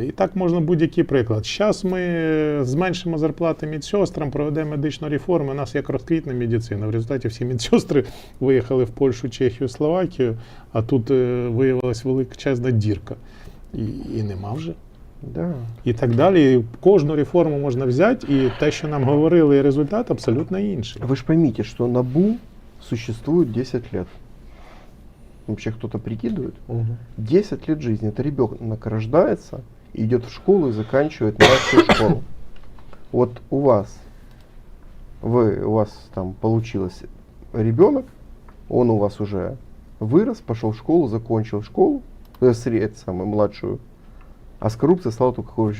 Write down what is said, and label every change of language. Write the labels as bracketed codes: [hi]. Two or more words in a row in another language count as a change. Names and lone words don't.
[uk] І так можна будь-який приклад. Зараз ми зменшимо зарплати медсестрам, проведемо медичну реформу, у нас як розквітне медицина. В результаті всі медсестри виїхали в Польщу, Чехію, Словакію, а тут виявилась величезна дірка. І нема вже. [ru] Да. [uk] І так далі. Кожну реформу можна взяти, і те, що нам говорили, і результат абсолютно інший. [ru] Вы же поймите, что НАБУ существует 10 лет. Вообще кто-то прикидывает? 10 лет жизни. Это ребенок рождается, идет в школу и заканчивает младшую школу. Вот у вас там получилось ребенок, он у вас уже вырос, пошел в школу, закончил школу, младшую, а с коррупцией стало только хуже.